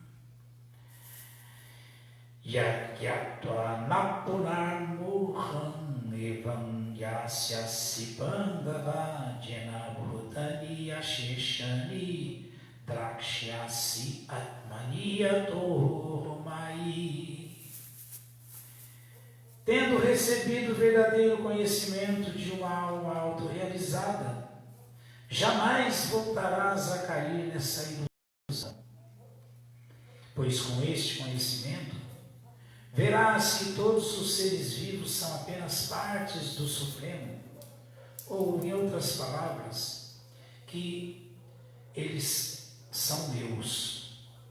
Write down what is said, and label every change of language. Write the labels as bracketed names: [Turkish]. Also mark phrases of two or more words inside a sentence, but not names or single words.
[Sanskrit] यज्ज्ञात्वा न पुनर्मोहम् एवं यास्यसि पाण्डव येन भूतानि अशेषाणि द्रक्ष्यसि आत्मन्यथो मयि. [Portuguese] Tendo recebido o verdadeiro conhecimento de uma alma autorrealizada, jamais voltarás a cair nessa ilusão, pois com este conhecimento verás que todos os seres vivos são apenas partes do Supremo, ou, em outras palavras, que eles são Deus.